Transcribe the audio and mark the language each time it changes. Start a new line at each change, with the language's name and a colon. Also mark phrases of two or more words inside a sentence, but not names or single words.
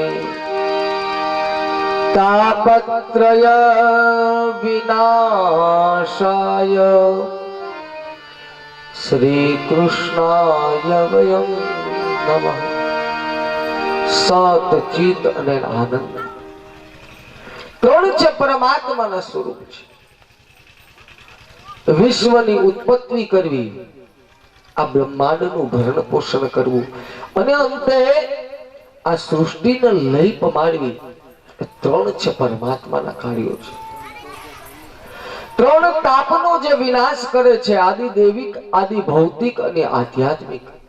Sanskrit: तापत्रय विनाशाय श्री कृष्णाय वयं नमः
Gujarati: સત ચિત અને આનંદ ત્રણ છે પરમાત્માના સ્વરૂપ છે વિશ્વની ઉત્પત્તિ કરવી આ બ્રહ્માંડનું ભરણ પોષણ કરવું અને અંતે આ સૃષ્ટિને લય પમાડવી ત્રણ છે પરમાત્માના કાર્યો છે ત્રણ તાપનો જે વિનાશ કરે છે આદિ દૈવિક આદિ ભૌતિક અને આધ્યાત્મિક